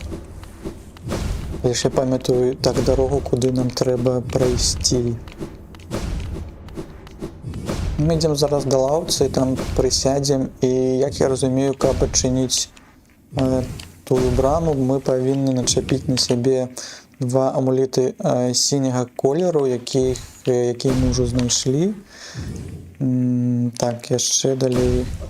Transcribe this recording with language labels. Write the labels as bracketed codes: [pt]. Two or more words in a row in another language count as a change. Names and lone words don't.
[uk] Я ще пам'ятаю так дорогу, куди нам треба пройти. [be] Мы ідзем зараз да лаўцы, там прысядзем, і як я разумею, каб адчыніць тую браму, мы павінны начапіць на сябе 2 амулеты сіняга колеру, якія мы ўжо знайшлі. Так, яшчэ далей.